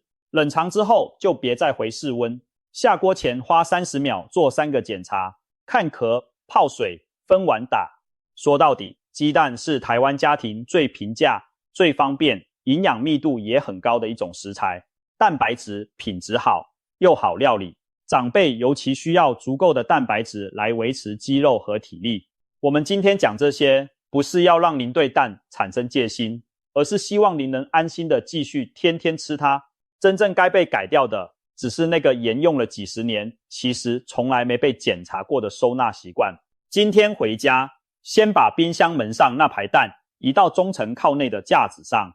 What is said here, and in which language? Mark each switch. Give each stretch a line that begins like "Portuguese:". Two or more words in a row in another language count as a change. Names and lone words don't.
Chinese: 冷藏之後就別再回室溫。下鍋前花30秒做3個檢查，看殼、泡水、分碗打。說到底， 雞蛋是台灣家庭最平價、最方便、營養密度也很高的一種食材，蛋白質品質好，又好料理。長輩尤其需要足夠的蛋白質來維持肌肉和體力。我們今天講這些，不是要讓您對蛋產生戒心，而是希望您能安心的繼續天天吃它。真正該被改掉的，只是那個沿用了幾十年，其實從來沒被檢查過的收納習慣。今天回家，先把冰箱門上那排蛋移到中層靠內的架子上。